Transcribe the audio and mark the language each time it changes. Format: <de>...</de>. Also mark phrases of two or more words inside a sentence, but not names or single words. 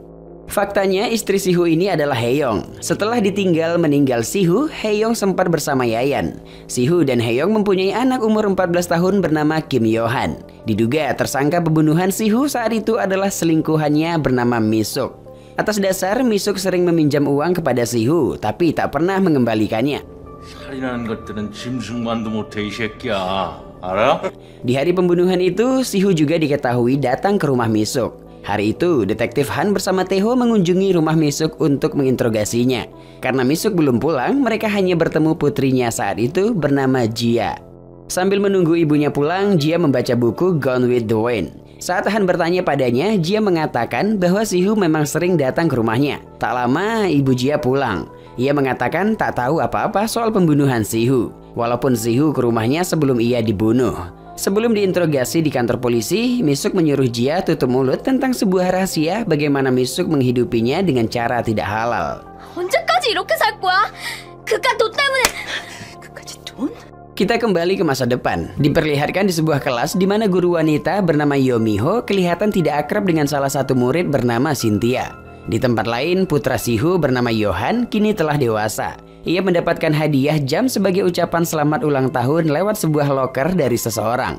<id>Faktanya istri Sihu ini adalah Hyung. Setelah ditinggal meninggal Sihu, Hyung sempat bersama Yayan. Sihu dan Hyung mempunyai anak umur 14 tahun bernama Kim Yohan. Diduga tersangka pembunuhan Sihu saat itu adalah selingkuhannya bernama Misuk. Atas dasar Misuk sering meminjam uang kepada Sihu tapi tak pernah mengembalikannya.</id> <ko>살인하는 것들은 짐승만도 못해 이 새끼야. 알아?</ko> <id>Di hari pembunuhan itu, Sihu juga diketahui datang ke rumah Misuk. Hari itu, Detektif Han bersama Taeho mengunjungi rumah Misuk untuk menginterogasinya. Karena Misuk belum pulang, mereka hanya bertemu putrinya saat itu bernama Jia. Sambil menunggu ibunya pulang, Jia membaca buku Gone with the Wind. Saat Han bertanya padanya, Jia mengatakan bahwa Sihu memang sering datang ke rumahnya. Tak lama, ibu Jia pulang. Ia mengatakan tak tahu apa-apa soal pembunuhan Sihu. Walaupun Sihu ke rumahnya sebelum ia dibunuh. Sebelum diinterogasi di kantor polisi, Misuk menyuruh Jia tutup mulut tentang sebuah rahasia bagaimana Misuk menghidupinya dengan cara tidak halal.</id> <ko>언제까지 이렇게 살 거야? 그깟 돈 때문에. 그까짓 돈?</ko> <id>Kita kembali ke masa depan. Diperlihatkan di sebuah kelas di mana guru wanita bernama Yomiho kelihatan tidak akrab dengan salah satu murid bernama Cynthia. Di tempat lain, putra Sihu bernama Yohan kini telah dewasa. Ia mendapatkan hadiah jam sebagai ucapan selamat ulang tahun lewat sebuah loker dari seseorang.</id>